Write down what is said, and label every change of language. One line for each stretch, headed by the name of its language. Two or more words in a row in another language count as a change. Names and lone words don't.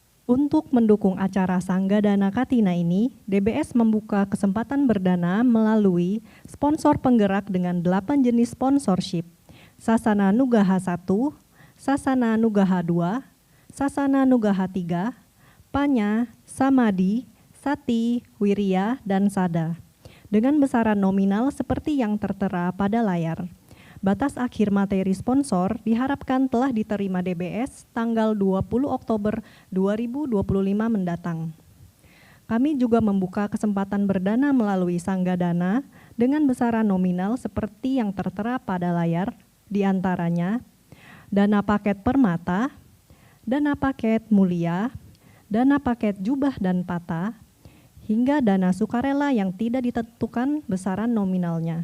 Indonesian: Untuk mendukung acara Sanggadana Katina ini, DBS membuka kesempatan berdana melalui sponsor penggerak dengan 8 jenis sponsorship. Sasana Nugaha 1, Sasana Nugaha 2, Sasana Nugaha 3, Panya, Samadhi, Sati, Wirya, dan Sada. Dengan besaran nominal seperti yang tertera pada layar. Batas akhir materi sponsor diharapkan telah diterima DBS tanggal 20 Oktober 2025 mendatang. Kami juga membuka kesempatan berdana melalui Sanggadana dengan besaran nominal seperti yang tertera pada layar, di antaranya dana paket permata, dana paket mulia, dana paket jubah dan pata, hingga dana sukarela yang tidak ditentukan besaran nominalnya.